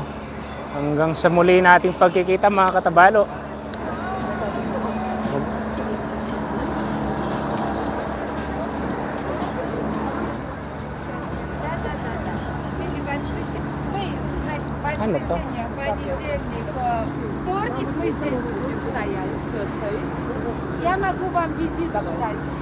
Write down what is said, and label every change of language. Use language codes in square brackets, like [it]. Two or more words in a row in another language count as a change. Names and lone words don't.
[tl] Hanggang sa muli nating pagkikita, mga katabalo. Ano to? [ru] Понедельник, вторник мы здесь будем стоять. Я могу вам визит дать.